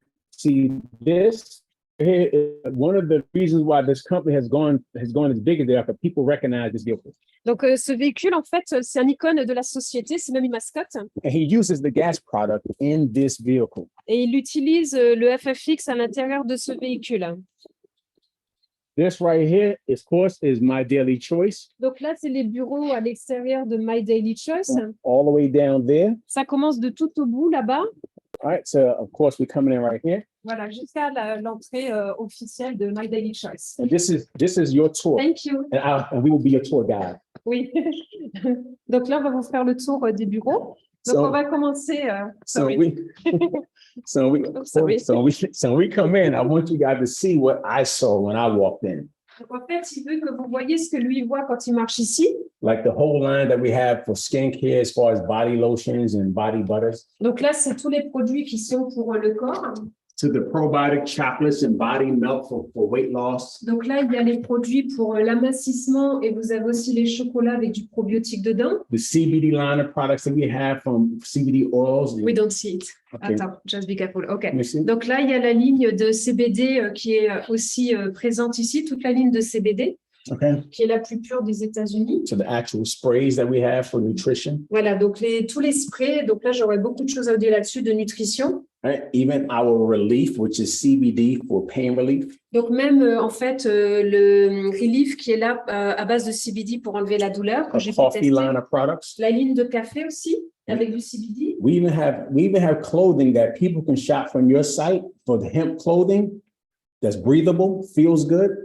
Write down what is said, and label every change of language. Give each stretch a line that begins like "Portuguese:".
English: See this here is one of the reasons why this company has gone as big as they are, because people recognize this vehicle.
French: Donc, ce véhicule, en fait, c'est un icône de la société, c'est même une mascotte.
English: And he uses the gas product in this vehicle.
French: Et il utilise le FFX à l'intérieur de ce véhicule.
English: This right here, of course, is My Daily Choice.
French: Donc là, c'est les bureaux à l'extérieur de My Daily Choice.
English: All the way down there.
French: Ça commence de tout au bout là-bas.
English: All right, so of course we're coming in right here.
French: Voilà, jusqu'à l'entrée officielle de My Daily Choice.
English: And this is your tour. Thank you. And we will be your tour guide.
French: Oui. Donc là, on va vous faire le tour des bureaux. Donc
English: So-
French: on va commencer.
English: So sorry. we sorry. so we come in. I want you guys to see what I saw when I walked in.
French: Donc en fait, il veut que vous voyez ce que lui voit quand il marche ici.
English: Like the whole line that we have for skincare as far as body lotions and body butters,
French: Donc là, c'est tous les produits qui sont pour le corps.
English: to the probiotic chocolates and body milk for weight loss.
French: Donc là, il y a les produits pour l'amincissement et vous avez aussi les chocolats avec du probiotique dedans.
English: The CBD line of products that we have from CBD oils. We don't see it. Okay. Attends, just be careful. OK. Let me see.
French: Donc là, il y a la ligne de CBD qui est aussi présente ici, toute la ligne de CBD,
English: Okay.
French: qui est la plus pure des États-Unis.
English: So the actual sprays that we have for nutrition,
French: Voilà, donc tous les sprays. Donc là, j'aurais beaucoup de choses à dire là-dessus de nutrition.
English: right? Even our relief, which is CBD for pain relief.
French: Donc même, en fait, le Relief qui est là à base de CBD pour enlever la douleur, que
English: A
French: j'ai pu
English: coffee
French: tester.
English: line of products.
French: La ligne de café aussi, avec du CBD.
English: We even have clothing that people can shop from your site for the hemp clothing that's breathable, feels good,